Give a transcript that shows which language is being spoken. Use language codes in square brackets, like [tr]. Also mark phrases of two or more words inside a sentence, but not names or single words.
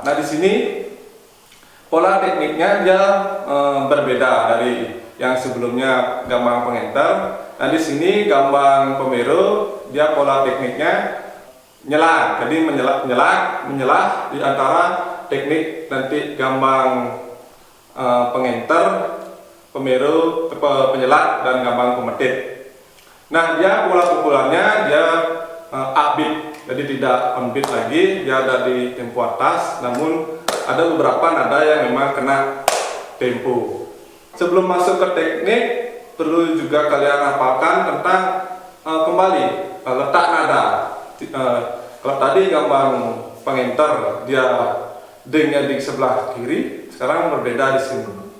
[id] Nah, di sini pola tekniknya dia berbeda dari yang sebelumnya gambang pengenter. Nah, di sini gambang pemeru dia pola tekniknya nyelah. Jadi menyelah di antara teknik nanti gambang pengenter, pemeru, penyelat dan gambang pemetit. Nah, dia pola pukulannya dia upbeat. Jadi tidak [en] on beat [id] lagi, dia ada di tempo atas, namun ada beberapa nada yang memang kena tempo. Sebelum masuk ke teknik, perlu juga kalian hafalkan tentang kembali letak nada. Kalau tadi gambang pengenter dia dingnya di sebelah kiri, sekarang berbeda di sini.